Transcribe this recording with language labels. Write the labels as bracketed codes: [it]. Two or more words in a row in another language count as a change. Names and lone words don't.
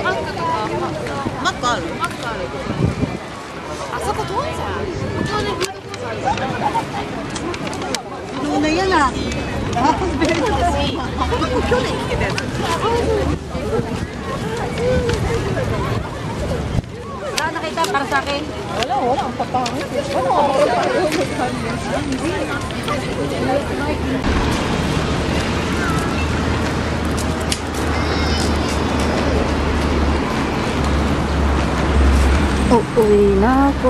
[ja] マックとかマックある？マックある。あそこ遠いじゃん。ここでフードコースある。どんな嫌な。 [tl] Wala nakita para sa akin. Wala. Ang papangit. Uwi na ako.